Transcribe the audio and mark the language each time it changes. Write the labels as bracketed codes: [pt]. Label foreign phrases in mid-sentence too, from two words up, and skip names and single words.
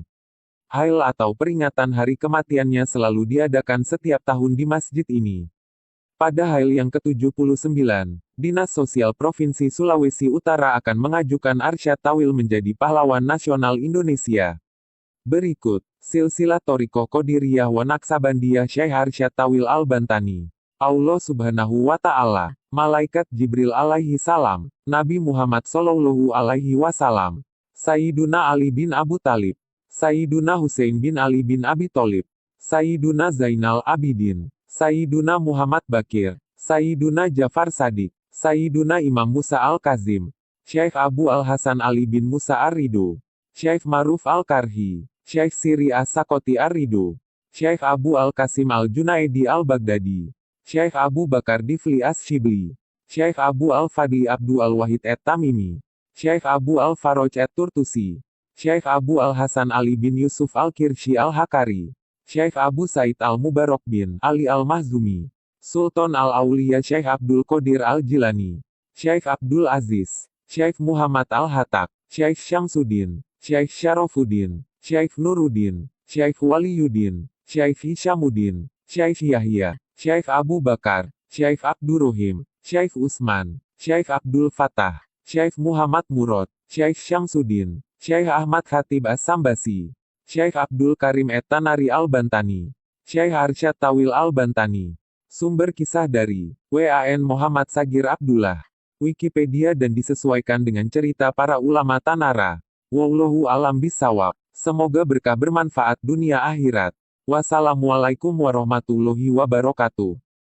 [id] Hail atau peringatan hari kematiannya selalu diadakan setiap tahun di masjid ini. Pada Hail yang ke-79, Dinas Sosial Provinsi Sulawesi Utara akan mengajukan Arsyad Tawil menjadi pahlawan nasional Indonesia. Berikut, Silsilah Thariqah Qadiriyah wa Naqsabandiyah Syekh Arsyad Tawil Al-Bantani. Allah [ar] سبحانه وتعالى, [id] Malaikat Jibril [ar] عليه السلام, [id] Nabi Muhammad [ar] صلى الله عليه وسلم, [id] Sayyiduna Ali bin Abu Thalib, Sayyiduna Husain bin Ali bin Abi Thalib, Sayyiduna Zainal Abidin, Sayyiduna Muhammad Bakir, Sayyiduna Jafar Sadiq, Sayyiduna Imam Musa Al-Kazim, Syekh Abu Al-Hasan Ali bin Musa Ar-Ridho, Syekh Maruf Al-Karhi, Syekh Siri As-Sakoti Ar-Ridho, Syekh Abu Al-Qasim Al-Junaidi Al-Baghdadi, Syekh Abu Bakar Difli As-Shibli, Syekh Abu Al-Fadli Abdul Al-Wahid At-Tamimi, Syekh Abu Al-Faroj At-Turtusi, Syekh Abu Al-Hasan Ali bin Yusuf Al-Kirshi Al-Hakari, Syekh Abu Said Al-Mubarak bin Ali Al-Mahzumi, Sultan Al-Auliya Syekh Abdul Qadir Al-Jilani, Syekh Abdul Aziz, Syekh Muhammad Al-Hatak, Syekh Syamsuddin, Syekh Syarafuddin, Syekh Nuruddin, Syekh Waliyuddin, Syekh Hishamuddin, Syekh Yahya, Syekh Abu Bakar, Syekh Abdurrahim, Syekh Usman, Syekh Abdul Fattah, Syekh Muhammad Murad, Syekh Syamsuddin, Syekh Ahmad Khatib As-Sambasi, Syekh Abdul Karim Et-Tanari Al-Bantani, Syekh Arsyad Tawil Al-Bantani. Sumber kisah dari WAN Muhammad Sagir Abdullah, Wikipedia dan disesuaikan dengan cerita para ulama Tanara. [ar] والله أعلم بالصواب. [id] Semoga berkah bermanfaat dunia akhirat. [ar] والسلام عليكم ورحمة الله وبركاته.